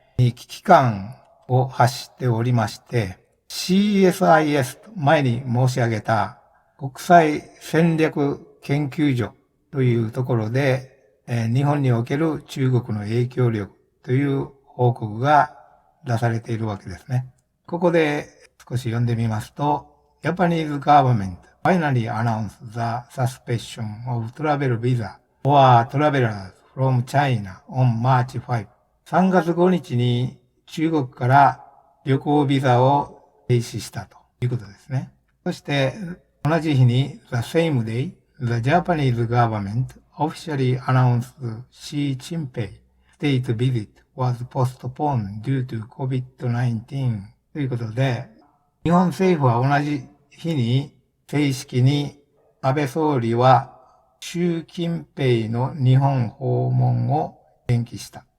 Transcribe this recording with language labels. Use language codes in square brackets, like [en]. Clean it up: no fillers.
[ja] に危機感を発しておりまして、CSIS と前に申し上げた国際戦略研究所というところで、日本における中国の影響力という報告が出されているわけですね。ここで少し読んでみますと、 [en] Japanese government finally announced the suspension of travel visa for travelers from China on March 5. [ja] 3月5日に中国から旅行ビザを停止したということですね。そして同じ日に [en] The same day, the Japanese government officially announced Xi Jinping state visit was postponed due to COVID-19 [ja] ということで、日本政府は同じ日に正式に安倍総理は習近平の日本訪問を延期した。